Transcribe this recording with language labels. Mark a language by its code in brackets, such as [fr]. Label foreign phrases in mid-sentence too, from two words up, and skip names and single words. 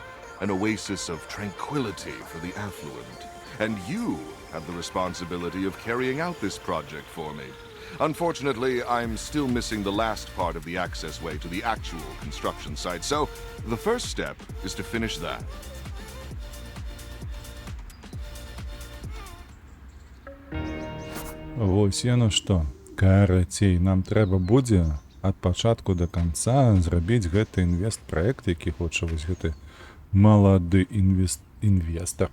[en] An oasis of tranquility for the affluent. And you have the responsibility of carrying out this project for me. Unfortunately, I'm still missing the last part of the access way to the actual construction site, so the first step is to finish that. [be] Вось яно што. Карацей, нам трэба будзе ад пачатку да канца зрабіць гэты інвест-праект, які хоча вось гэты малады інвестар.